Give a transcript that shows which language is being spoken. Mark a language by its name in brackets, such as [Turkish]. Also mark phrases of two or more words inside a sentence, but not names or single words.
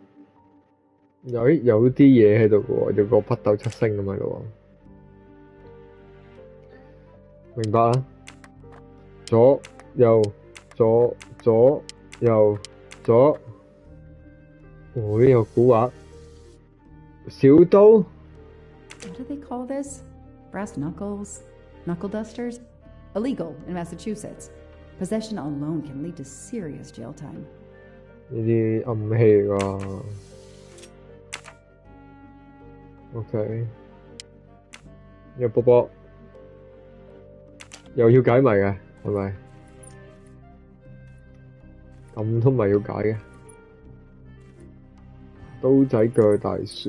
[Cantonese] 有啲嘢喺度嘅喎，有個北斗七星咁喺度喎。明白啦。左右左左右左。呢個古畫。小刀。 [English] What do they call this? Brass knuckles? Knuckle dusters? Illegal in Massachusetts. Possession alone can lead to serious jail time. [Cantonese] 呢啲暗器嚟㗎 ，OK， 有波波，又要解謎嘅，係咪？咁都咪要解嘅，刀仔鋸大